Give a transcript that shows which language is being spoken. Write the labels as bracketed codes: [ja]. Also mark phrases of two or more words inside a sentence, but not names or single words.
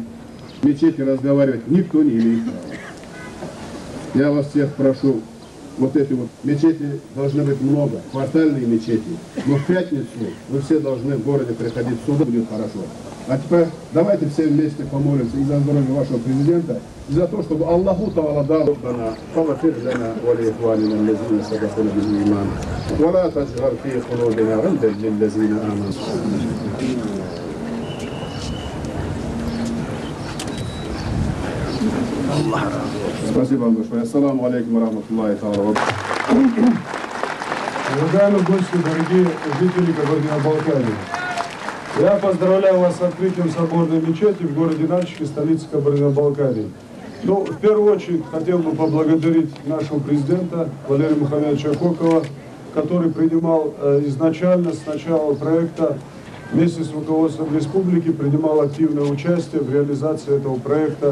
[ru] В мечети разговаривать никто не имеет права. Я вас всех прошу, вот эти вот мечети должны быть много, квартальные мечети. Но в пятницу вы все должны в городе приходить, сюда будет хорошо. А теперь давайте все вместе помолимся и за здоровье вашего президента, и за то, чтобы Аллаху Таала дал нам [ar] فاغفر لنا ولإخواننا الذين سبقونا بالإيمان ولا تجعل في قلوبنا غلا للذين آمنوا. [ru] Спасибо вам большое. [ar] السلام عليكم ورحمة الله وبركاته. [ru] Уважаемые гости, дорогие жители Кабардино-Балкарии, я поздравляю вас с открытием соборной мечети в городе Нальчике, столице Кабардино-Балкарии. Ну, в первую очередь, хотел бы поблагодарить нашего президента Валерия Мухаммедовича Кокова, который принимал изначально, с начала проекта, вместе с руководством республики, принимал активное участие в реализации этого проекта.